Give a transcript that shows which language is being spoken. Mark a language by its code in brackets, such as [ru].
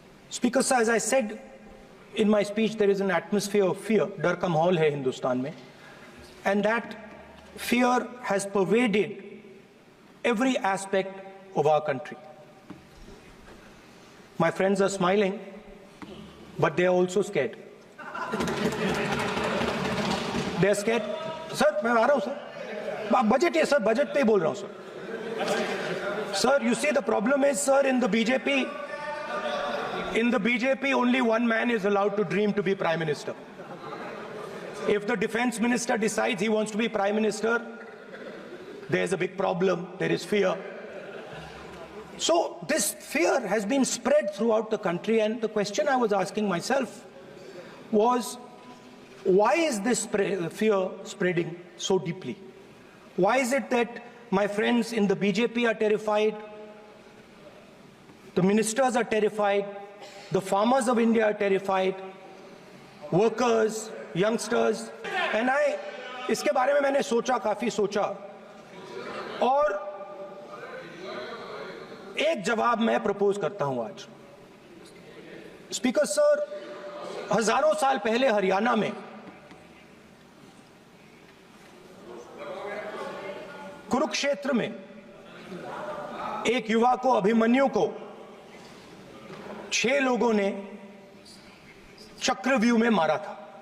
[en] Speaker sir, as I said in my speech, there is an atmosphere of fear, [hi] dar ka mahol hai Hindustan mein, [en] and that fear has pervaded every aspect of our country. My friends are smiling, but they are also scared. They are scared. [hi] Sir, मैं आ रहा हूँ sir. Budget है sir, budget पे ही बोल रहा हूँ sir. [en] Sir, you see the problem is sir, in the BJP only one man is allowed to dream to be Prime Minister. If the Defense Minister decides he wants to be Prime Minister, there's a big problem, there is fear. So this fear has been spread throughout the country, and the question I was asking myself was, why is this fear spreading so deeply? Why is it that my friends in the BJP are terrified, the ministers are terrified, the farmers of India are terrified, workers, youngsters, and [hi] इसके बारे में मैंने सोचा, काफी सोचा, और एक जवाब मैं प्रपोज करता हूं आज. स्पीकर सर, हजारों साल पहले हरियाणा में कुरुक्षेत्र में एक युवा को, अभिमन्यु को 6 लोगों ने चक्रव्यूह में मारा था.